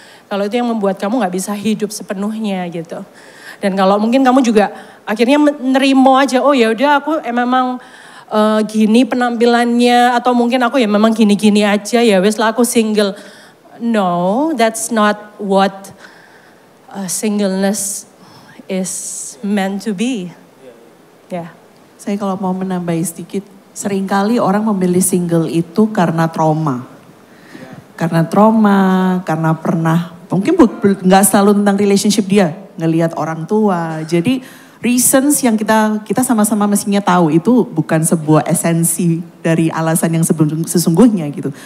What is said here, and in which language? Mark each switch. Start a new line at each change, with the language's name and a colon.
Indonesian: Kalau itu yang membuat kamu gak bisa hidup sepenuhnya gitu. Dan kalau mungkin kamu juga akhirnya nerimo aja, oh ya udah aku memang gini penampilannya, atau mungkin aku ya memang gini-gini aja ya wes lah aku single.
English: No, that's not what singleness is meant to be.
Indonesian: Ya. Saya kalau mau menambahi sedikit, seringkali orang memilih single itu karena trauma. Karena trauma, karena pernah, mungkin nggak selalu tentang relationship dia, ngelihat orang tua. Jadi reasons yang kita sama-sama mestinya tahu itu bukan sebuah esensi dari alasan yang sesungguhnya gitu.